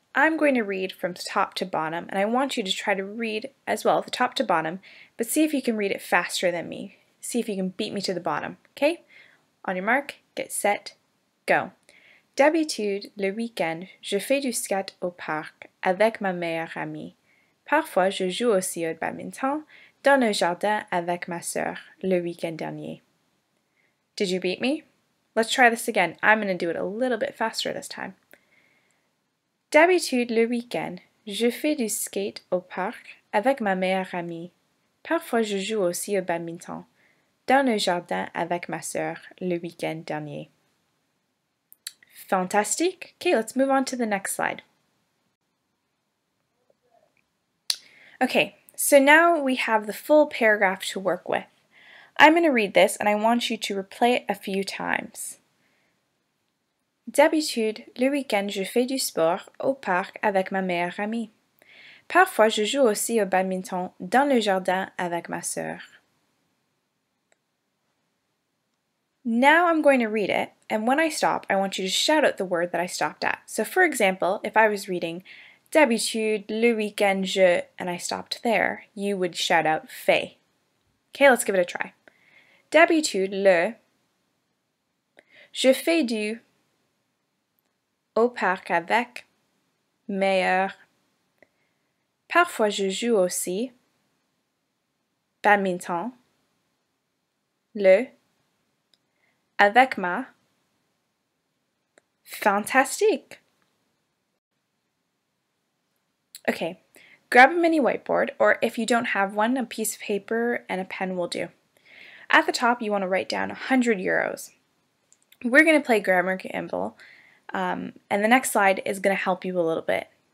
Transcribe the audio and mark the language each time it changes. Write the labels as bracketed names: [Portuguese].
[English] I'm going to read from top to bottom, and I want you to try to read as well, the top to bottom, but see if you can read it faster than me. See if you can beat me to the bottom, okay? On your mark, get set, go. [French] D'habitude, le week-end, je fais du skate au parc avec ma meilleure amie. Parfois, je joue aussi au badminton dans le jardin avec ma sœur le week-end dernier. [English] Did you beat me? Let's try this again. I'm going to do it a little bit faster this time. D'habitude, le week-end, je fais du skate au parc avec ma meilleure amie. Parfois, je joue aussi au badminton dans le jardin avec ma sœur le week-end dernier. Fantastic. Okay, let's move on to the next slide. Okay, so now we have the full paragraph to work with. I'm going to read this and I want you to replay it a few times. [French] D'habitude, le week-end, je fais du sport au parc avec ma meilleure amie. Parfois, je joue aussi au badminton dans le jardin avec ma sœur. [English] Now I'm going to read it, and when I stop, I want you to shout out the word that I stopped at. So for example, if I was reading [French] D'habitude, le week-end, je, [English] and I stopped there, you would shout out [French] fait. [English] Okay, let's give it a try. [French] D'habitude, je fais du au parc avec meilleur. Parfois, je joue aussi badminton, avec ma. Fantastique! [English] Okay, grab a mini whiteboard, or if you don't have one, a piece of paper and a pen will do. At the top, you want to write down 100 euros. We're going to play Grammar Gamble, and the next slide is going to help you a little bit.